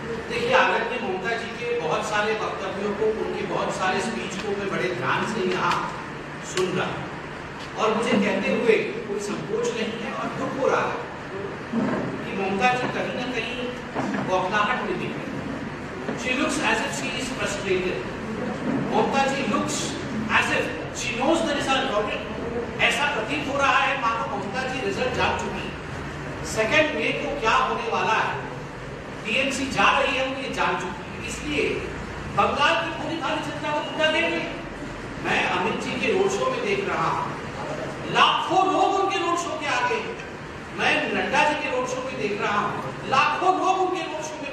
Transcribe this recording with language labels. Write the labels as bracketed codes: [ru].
[hi] देखिए, आदरणीय ममता जी के बहुत सारे वक्तव्यों को, उनके बहुत सारे स्पीच को मैं बड़े ध्यान से यहाँ सुन रहा हूँ और मुझे कहते हुए कोई संकोच नहीं है और दुख हो रहा है कि ममता जी कहीं न कहीं बौखलाहट में दिख रही है। [en] She looks as if she is frustrated. Mamata ji looks as if she knows the result already. [hi] ऐसा प्रतीत हो रहा है मानो ममता जी रिजल्ट जान चुकी है। 2 मई को क्या होने वाला है, टीएमसी जा रही है, वो ये जान चुकी है। इसलिए बंगाल की पूरी भारतीय जनता को पूरा देंगे। मैं अमित जी के रोड शो में देख रहा हूँ, लाखों लोग उनके रोड शो के आगे। मैं नड्डा जी के रोड शो में देख रहा हूँ, लाखों लोग उनके रोड शो में